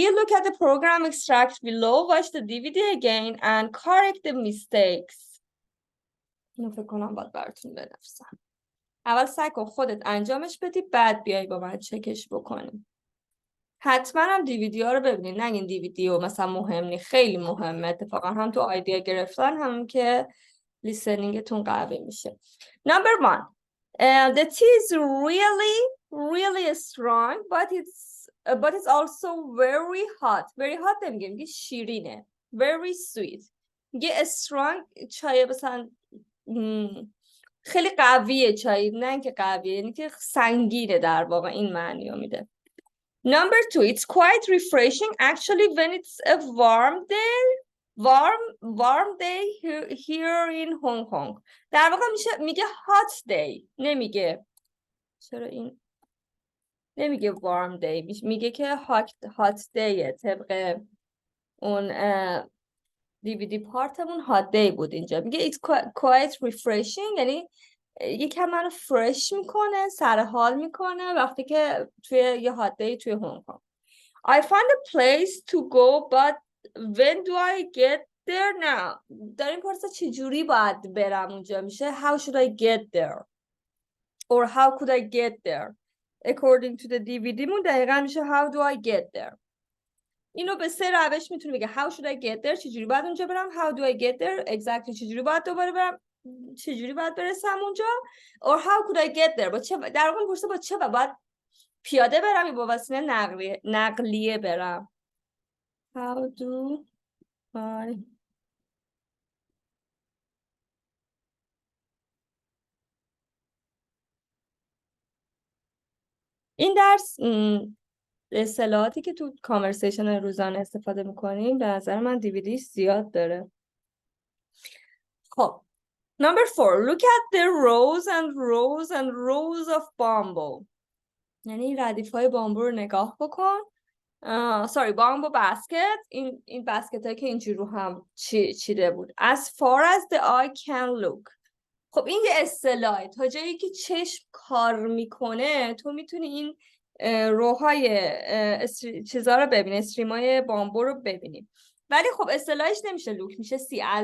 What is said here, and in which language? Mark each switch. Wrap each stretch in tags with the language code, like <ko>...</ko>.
<en>Look at the program extract below. Watch the DVD again and correct the mistakes.</en> <fa>اینو فکر کنم باید براتون بنویسم. اول سعی کن خودت انجامش بدی، بعد بیای با من چکش بکنیم. حتما هم DVD ها رو ببینید، نگین DVD و مثلا مهم نی، خیلی مهمه اتفاقا، هم تو آیدیا گرفتن هم که لیسنینگتون قوی میشه.</fa> <en>Number 1, the tea is really strong but it's also very hot. Very hot</en> <fa>نمیگه، میگه شیرینه.</fa> <en>Very sweet.</en> <fa>میگه strong چای مثلا خیلی قویه چای، نه که قویه، یعنی که سنگینه در واقع، این معنی رو میده.</fa> <en>Number 2, it's quite refreshing actually when it's a warm day. Warm day here in Hong Kong.</en> <fa>در واقع میگه</fa> <en>hot day،</en> <fa>نمیگه، چرا این نمیگه</fa> <en>warm day،</en> <fa>میگه که hot day. طبق اون DVD پارتمون</fa> <en>hot day</en> <fa>بود. اینجا میگه</fa> <en>it's quite refreshing،</en> <fa>یعنی یکم منو فرش میکنه، سر حال میکنه وقتی که توی یه</fa> <en>hot day</en> <fa>توی هنگ کنگ.</fa> <en>I found a place to go but when do I get there now.</en> <fa>داریم پرسه چجوری باید برم اونجا، میشه</fa> <en>how should I get there</en> <fa>or how could I get there.</fa> <en>According to the DVD</en> <fa>مون دقیقا میشه</fa> <en>how do I get there.</en> <fa>اینو به 3 روش میتونی بگه</fa> <en>how should I get there،</en> <fa>چجوری باید اونجا برم،</fa> <en>how do I get there exactly</en> <fa>چجوری باید دوباره برم، چجوری باید برسم اونجا،</fa> <en>or how could I get there</en> <fa>با چه، در واقع پرسه با چه، باید پیاده برم یا با وسیله نقلیه برم.</fa> <en>How do I</en> <fa>این درس اصطلاحاتی که تو کانورسیشن روزانه استفاده میکنیم به نظر من دیویدی زیاد داره.</fa> <en>خب Number 4, look at the rows and rows and rows of bamboo.</en> <fa>یعنی ردیف‌های بامبو رو نگاه بکن. بامبو بسکت، این بسکت هایی که اینجور رو هم چیده بود.</fa> <en>As far as the eye can look.</en> <fa>خب این یه اصطلاحه، تا جایی که چشم کار میکنه تو میتونی این روهای چیزا رو ببینی، استریمای بامبو رو ببینی. ولی خب اصطلاحش نمیشه look، میشه see.</fa>